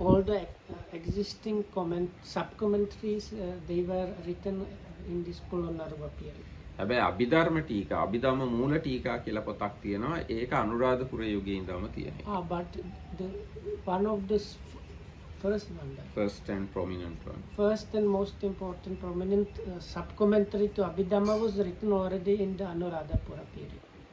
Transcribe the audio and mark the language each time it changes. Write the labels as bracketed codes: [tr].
[en] All the existing sub-commentaries they were written in this Polonnaruwa period. [si] හැබැයි අභිධර්ම ටීකා, අභිධම්ම මූල ටීකා කියලා පොතක් තියෙනවා. ඒක අනුරාධපුර යුගයේ ඉඳන්ම තියෙනවා. [en] But the one of the first one, First and prominent one. first and most important prominent sub-commentary to Abhidhamma was written already in the Anuradhapura period.